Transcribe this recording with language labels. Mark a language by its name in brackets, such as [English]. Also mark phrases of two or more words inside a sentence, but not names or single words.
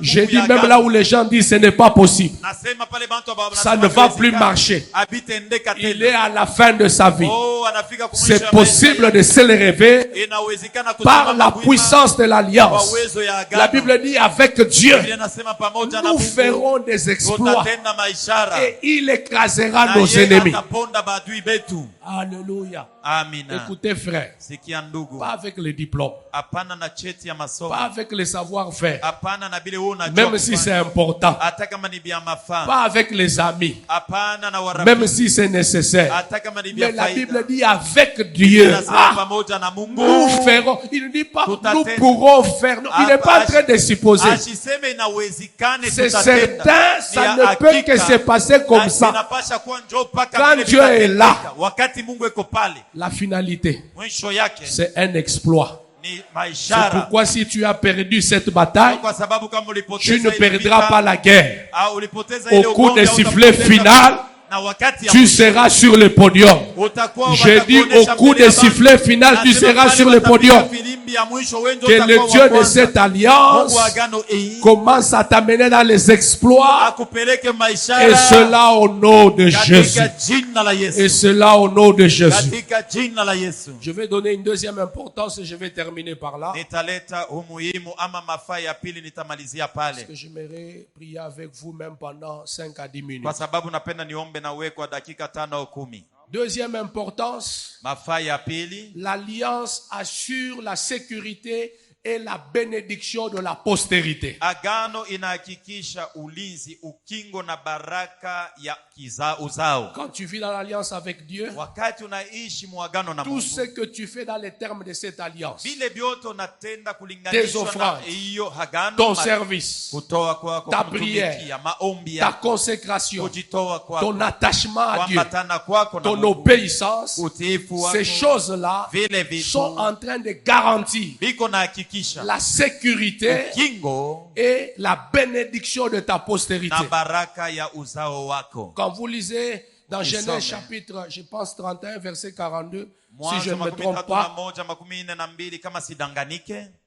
[French] J'ai [Swahili] nguvu [French] dit [Swahili] ya [French] même [Swahili] agano. [French] là où les gens disent ce n'est pas possible, [Swahili] Nasema pale bantu ambao [French] ça [Swahili] wanasema [French] ne va [Swahili] haiwezekani, [French] plus marcher. [Swahili] abitendeka [French] Il [Swahili] tena. [French] est à la fin de sa vie. [Swahili] Oh, anafika kumwisho [French] C'est [Swahili] ya [French] possible possible de s'élever [Swahili] inawezekana [French] par [Swahili] kusimama [French] la [Swahili] wima [French] puissance de [Swahili] kwa [French] l'alliance. [Swahili] uwezo ya agano. [French] La Bible dit avec Dieu, [Swahili] Biblia inasema pamoja na [French] nous [Swahili] Mungu [French] ferons des exploits [Swahili] tutatenda maishara [French] et il écrasera [Swahili] na [French] nos [Swahili] yeye [French] ennemis. [Swahili] ataponda maadui betu. [French] Alléluia. [Swahili] Amina. [French] Écoutez frère, [Swahili] Sikia ndugu, [French] pas avec les diplômes, [Swahili] hapana na cheti ya masomo, [French] pas avec les savoir-faire, [Swahili] hapana na bile wewe unajua [French] même si [Swahili] kufanya. [French] c'est important, [Swahili] Hata kama ni bia mafaa, [French] pas avec les amis, [Swahili] hapana na [French] même [Swahili] warafiki, [French] si c'est nécessaire. [Swahili] hata kama ni bia [French] Mais la [Swahili] faida. [French] Bible dit avec Dieu. [Swahili] Inasema Ah, pamoja na Mungu. [French] nous ferons. Il ne dit pas Tout à nous fait. pourrons faire. Non, il n'est pas en train de supposer. [Swahili] Asiseme inawezekane [French] C'est [Swahili] tutatenda. [French] certain, [Swahili] Ni [French] ça [Swahili] ya [French] ne peut [Swahili] hakika. [French] que se passer comme [Swahili] Na [French] ça. [Swahili] inapasha kuwa njoo mpaka [French] Quand [Swahili] vile [French] Dieu est là. [Swahili] vitatendeka. Wakati Mungu eko pale, [French] La finalité, [Swahili] mwisho yake [French] c'est un exploit. [Swahili] ni [French] C'est [Swahili] maishara. [French] pourquoi si tu as perdu cette bataille, [Swahili] Kwa sababu kama [French] tu [Swahili] ulipoteza [French] ne [Swahili] ile [French] perdras [Swahili] vita, [French] pas la guerre. [Swahili] au ulipoteza [French] Au [Swahili] ile [French] coup [Swahili] ugomvi, [French] de [Swahili] au [French] sifflet [Swahili] utapoteza [French] final, [Swahili] na wakati ya [French] tu [Swahili] mwisho, [French] seras sur le podium. [Swahili] utakuwa [French] J'ai dit au [Swahili] watakuonesha [French] coup [Swahili] mbele [French] de [Swahili] ya bantu. [French] sifflet final, tu [Swahili] Nasema [French] seras [Swahili] pale [French] sur le [Swahili] watapiga [French] podium. [Swahili] filimbi ya mwisho, wewe ndio [French] Que [Swahili] utakuwa [French] le [Swahili] wa [French] Dieu de [Swahili] kwanza. [French] cette alliance [Swahili] Mungu wa agano hii [French] commence à t'amener dans les exploits. [Swahili] akupeleke [French] Et [Swahili] maishara [French] cela au nom de Jésus. [Swahili] katika jina la [French] Et [Swahili] Yesu. [French] cela au nom de Jésus. [Swahili] Katika jina la Yesu. [French] Je vais donner une deuxième importance et je vais terminer par là. [Swahili] Nitaleta umuhimu ama mafaa ya pili, nitamalizia [French] Parce [Swahili] pale [French] que j'aimerais prier avec vous même pendant 5 à 10 minutes. [Swahili] kwa sababu napenda niombe na wewe kwa dakika 5 au 10. [French] Deuxième importance, [Swahili] Mafaa ya pili, [French] l'alliance assure la sécurité et la bénédiction de la postérité. [Swahili] agano inahakikisha ulinzi, ukingo na baraka ya uzao. [French] Quand tu vis dans l'alliance avec Dieu, [Swahili] Wakati unaishi muagano na [French] tout [Swahili] Mungu, [French] ce que tu fais dans les termes de cette alliance, [Swahili] vile vyote unatenda [French] Tes [Swahili] kulinganishwa na [French] offrandes, [Swahili] hiyo agano, [French] ton service, [Swahili] kutoa kwako, [French] ta [Swahili] kumtumikia, [French] prière, [Swahili] maombi [French] ta [Swahili] yako, [French] consécration, [Swahili] kujitoa kwako, [French] ton attachement à Dieu, [Swahili] kuambatana kwako na [French] ton [Swahili] Mungu, [French] obéissance, [Swahili] utiifu wako, [French] ces choses-là [Swahili] vile vitu [French] sont en train de garantir [Swahili] viko na hakikisha [French] la sécurité [Swahili] kingo [French] et la bénédiction de ta postérité. [Swahili] na baraka ya uzao wako. [French] Quand vous lisez dans Nous Genèse sommes, chapitre, je pense 31, verset 42, si je [Swahili] Mwanzo [French] ne me trompe [Swahili] 31:42 kama sidanganike,